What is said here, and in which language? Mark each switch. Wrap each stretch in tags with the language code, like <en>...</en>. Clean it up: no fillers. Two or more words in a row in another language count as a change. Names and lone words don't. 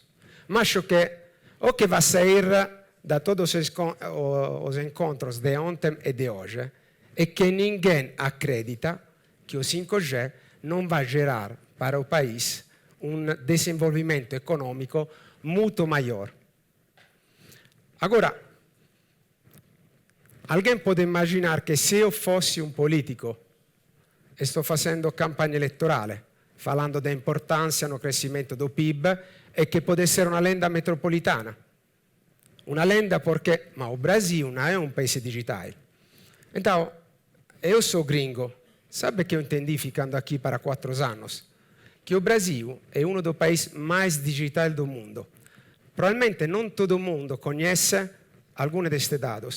<pt>Mas acho que o que vai sair da todos os encontros de ontem e de hoje é que ninguém acredita que o 5G não vai gerar para o país um desenvolvimento econômico muito maior. Agora, alguém pode imaginar que se eu fosse um político e</pt> <it>sto facendo campagna elettorale</it> <pt>falando da importância no crescimento do PIB e</pt> <it>che può essere una lenda metropolitana. Una lenda perché,</it> <pt>ma o Brasil não é um país digital. Então, eu sou gringo. Sabe o que eu entendi ficando aqui para 4 anos? Que o Brasil é um dos países mais digitais do mundo. Probabilmente não todo mundo conhece alguns destes dados.</pt>